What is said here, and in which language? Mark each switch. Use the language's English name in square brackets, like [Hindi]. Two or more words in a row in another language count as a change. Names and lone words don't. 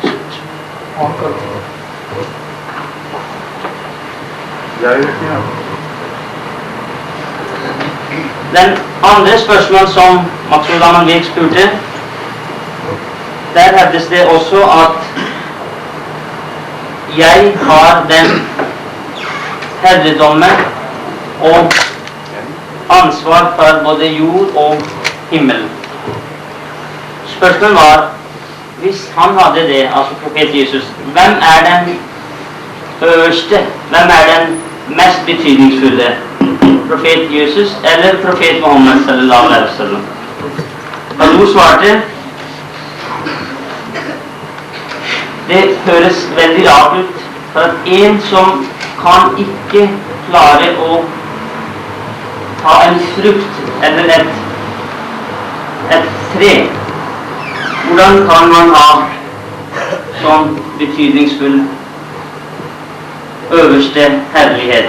[Norwegian] Den andre spørsmål som Maksud Amanvik spurte, der hevdes det også at jeg har den herredomme og ansvar for både jord og himmel. Spørsmålet var, hvis han hadde det, altså profet Jesus, hvem er den øverste, hvem er den mest betydningsfulle? Profet Jesus eller profet Muhammad [Arabic] صلى الله عليه وسلم? [Norwegian] Hazur svarte, det høres veldig rart ut, for at en som kan ikke klare å ta en frukt eller et tre, hvordan kan man ha sånn betydningsfull øverste herlighet?